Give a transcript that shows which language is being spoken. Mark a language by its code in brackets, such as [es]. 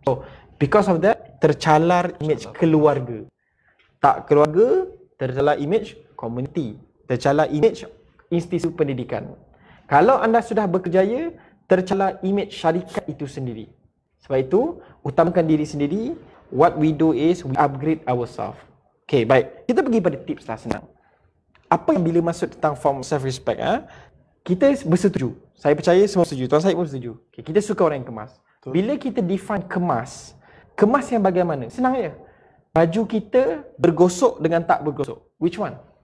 [en] So, because of that, [ms] tercalar image keluarga. Tak keluarga, tercalar image komuniti, tercalar image institusi pendidikan. Kalau anda sudah berkerjaya, tercalar image syarikat itu sendiri. Sebab itu, utamakan diri sendiri. [en] What we do is, we upgrade ourselves. [ms] Okay, baik. Kita pergi pada tips lah, senang. Apa yang bila masuk tentang form self-respect, kita bersetuju. Saya percaya semua setuju. Tuan Syed pun setuju. Okay, kita suka orang yang kemas. Bila kita define kemas, kemas yang bagaimana? Senang je. Baju kita bergosok dengan tak bergosok. [en] Which one?